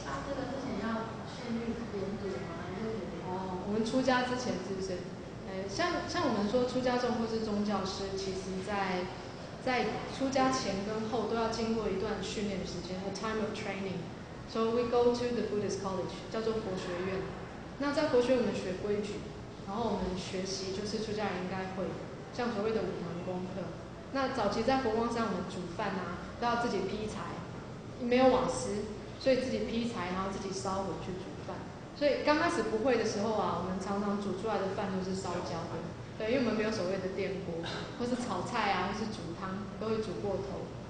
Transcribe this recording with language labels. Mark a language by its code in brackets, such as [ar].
[zh] 这个之前要训练连结吗？我们出家之前是不是？像我们说出家众或是宗教师，其实在出家前跟后都要经过一段训练时间 ， a time of training. [en] So we go to the Buddhist college，叫做佛学院。 [zh] 那在佛学我们学规矩，然后我们学习就是出家人应该会的，像所谓的5堂功课。那早期在佛光山，我们煮饭都要自己劈柴，没有瓦斯，所以自己劈柴，然后自己烧火去煮饭。所以刚开始不会的时候我们常常煮出来的饭都是烧焦的，对，因为我们没有所谓的电锅，或是炒菜或是煮汤都会煮过头。